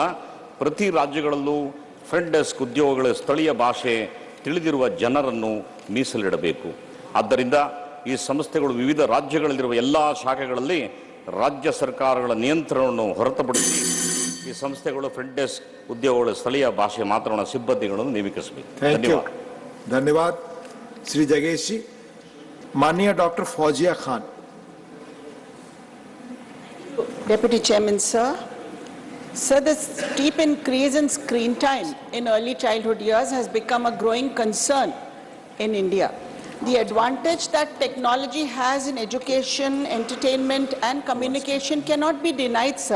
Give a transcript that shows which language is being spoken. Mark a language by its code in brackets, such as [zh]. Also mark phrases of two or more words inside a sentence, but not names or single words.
[kn] ಪ್ರತಿ ರಾಜ್ಯಗಳಲ್ಲೂ [en] front desk [kn] ಉದ್ಯೋಗಗಳ ಸ್ಥಳೀಯ ಭಾಷೆ ತಿಳಿದಿರುವ ಜನರನ್ನು ಮೀಸಲಿಡಬೇಕು. ಆದ್ದರಿಂದ ಈ ಸಂಸ್ಥೆಗಳು ವಿವಿಧ ರಾಜ್ಯಗಳಲ್ಲಿರುವ ಎಲ್ಲ ಶಾಖೆಗಳಲ್ಲಿ ರಾಜ್ಯ ಸರ್ಕಾರಗಳ ನಿಯಂತ್ರಣವನ್ನು ಹೊರತುಪಡಿಸಿ ಈ ಸಂಸ್ಥೆಗಳು [en] front desk [kn] ಉದ್ಯೋಗಗಳ ಸ್ಥಳೀಯ ಭಾಷೆ ಮಾತನಾಡುವ ಸಿಬ್ಬಂದಿಗಳನ್ನು ನೇಮಿಸಬೇಕು. ಧನ್ಯವಾದ. [hi] धन्यवाद श्री जगेश जी. माननीय डॉक्टर फौजिया खान. [en] Deputy Chairman, sir. Sir, the steep increase in screen time in early childhood years has become a growing concern in India. The advantage that technology has in education, entertainment and communication cannot be denied, sir.